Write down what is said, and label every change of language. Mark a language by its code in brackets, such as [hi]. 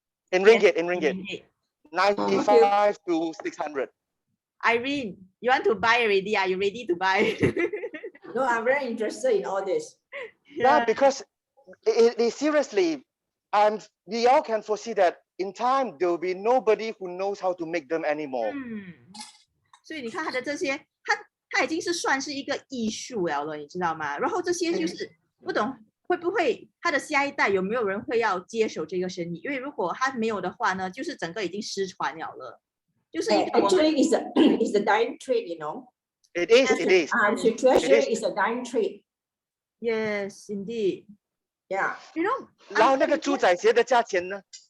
[en] In ringgit, 95 to 600. Irene, you want to buy already? Are you ready to buy? No, I'm very interested in all this. Yeah, because seriously, we all can foresee that in time there will be nobody who knows how to make them anymore. [zh] 所以你看他的这些，他已经是算是一个艺术了，你知道吗？然后这些就是不懂会不会他的下一代有没有人会要接手这个生意？因为如果他没有的话呢，就是整个已经失传了。就是 [en] actually it's a dying trade, you know. It is. The treasure is a dying trade. Yes, indeed. Yeah. You know. [zh] 然后那个猪仔鞋的价钱呢？